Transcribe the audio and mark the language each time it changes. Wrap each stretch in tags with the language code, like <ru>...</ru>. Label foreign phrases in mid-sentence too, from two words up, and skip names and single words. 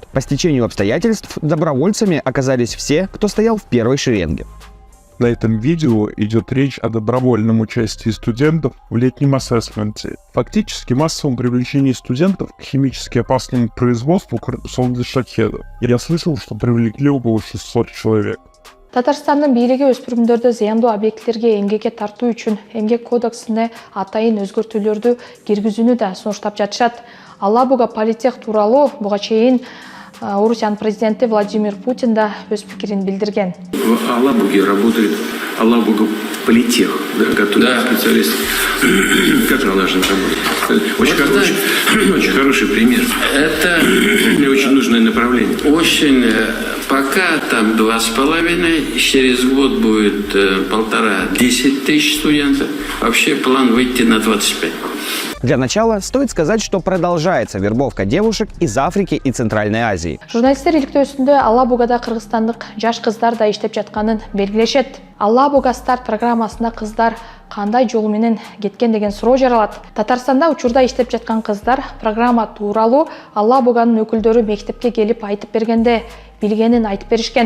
<ru>По стечению обстоятельств добровольцами оказались все, кто стоял в первой шеренге. На этом видео идет речь о добровольном участии студентов в летнем ассессменте. Фактически массовом привлечении студентов к химически опасному производству солнцезащитов. Я слышал, что привлекли около 600 человек.</ru> <ky>Татарстандын бийлиги өспүрүмдөрдү зыяндуу объектилерге эмгекке тартуу үчүн эмгек кодексине атайын өзгөртүүлөрдү киргизүүнү да сунуштап жатышат. Алабуга Политех тууралуу буга чейин Орусиян президенти Владимир Путин да өз пикирин билдирген.</ky> <ru>В Алабуге работает Алабуга Политех, который специалист. Как же она должна работать? Очень хороший пример. Это очень нужное направление. Очень. Пока там 2,5, через год будет 1,5–10 тысяч студентов. Вообще план выйти на 25. Для начала стоит сказать, что продолжается вербовка девушек из Африки и Центральной Азии.</ru> <ky>Журналисттер иликтөөсүндө Алабугада кыргызстандык жаш кыздар да иштеп жатканын белгилешет. Алабуга старт программасына кыздар кандай жол менен кеткен деген суроо жаралат. Татарстанда учурда иштеп жаткан кыздар программа тууралуу Алабуганын өкүлдөрү мектепке келип айтып бергенде билгенин айтып беришкен.</ky>